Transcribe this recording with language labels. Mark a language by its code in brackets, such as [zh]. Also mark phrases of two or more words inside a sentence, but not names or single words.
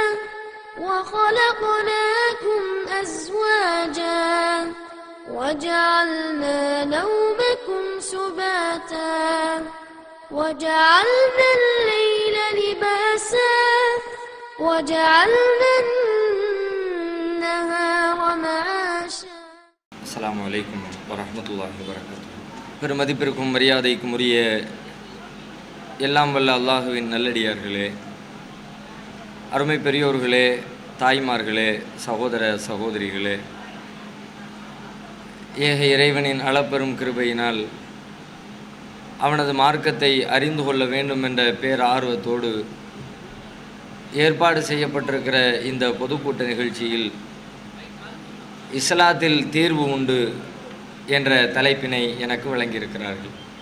[ar] وخلقناكم أزواجا وجعلنا نومكم سباتا وجعلنا الليل لباسا وجعلنا النهار معاشا. السلام عليكم ورحمة الله وبركاته. [ta] பெருமதிப்பிற்கும் மரியாதைக்கும் உரிய எல்லாம் வல்ல அல்லாஹுவின் நல்லடியார்களே, அருமை பெரியோர்களே, தாய்மார்களே, சகோதர சகோதரிகளே, ஏக இறைவனின் அளப்பெரும் கிருபையினால் அவனது மார்க்கத்தை அறிந்து கொள்ள வேண்டும் என்ற பேரார்வத்தோடு ஏற்பாடு செய்யப்பட்டிருக்கிற இந்த பொதுக்கூட்ட நிகழ்ச்சியில் இஸ்லாத்தில் தீர்வு உண்டு என்ற தலைப்பினை எனக்கு வழங்கியிருக்கிறார்கள்.